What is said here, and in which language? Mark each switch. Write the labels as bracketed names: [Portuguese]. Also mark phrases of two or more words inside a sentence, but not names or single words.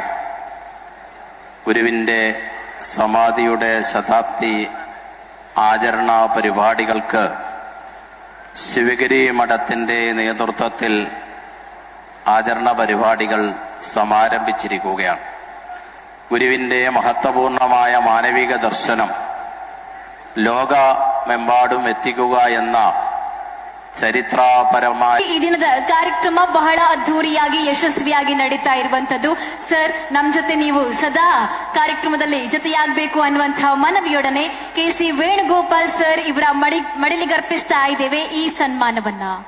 [Malayalam] ഗുരുവിൻ്റെ സമാധിയുടെ ശതാബ്ദി ആചരണ പരിപാടികൾക്ക് ശിവഗിരി മഠത്തിൻ്റെ നേതൃത്വത്തിൽ ആചരണ പരിപാടികൾ സമാരംഭിച്ചിരിക്കുകയാണ്. ഗുരുവിൻ്റെ മഹത്വപൂർണമായ മാനവിക ദർശനം ലോകമെമ്പാടും എത്തിക്കുക എന്ന ಚರಿತ್ರಾಪರമായ [Kannada] ಈ ದಿನದ ಕಾರ್ಯಕ್ರಮ ಬಹಳ ಅದ್ಧೂರಿಯಾಗಿ ಯಶಸ್ವಿಯಾಗಿ ನಡೀತಾ ಇರುವಂತದ್ದು. ಸರ್, ನಮ್ ಜೊತೆ ನೀವು ಸದಾ ಕಾರ್ಯಕ್ರಮದಲ್ಲಿ ಜೊತೆಯಾಗಬೇಕು ಅನ್ನುವಂತಹ ಮನವಿಯೊಡನೆ ಕೆ ಸಿ ವೇಣುಗೋಪಾಲ್ ಸರ್ ಇವರ ಮಡಿಲಿಗರ್ಪಿಸ್ತಾ ಇದ್ದೇವೆ ಈ ಸನ್ಮಾನವನ್ನ.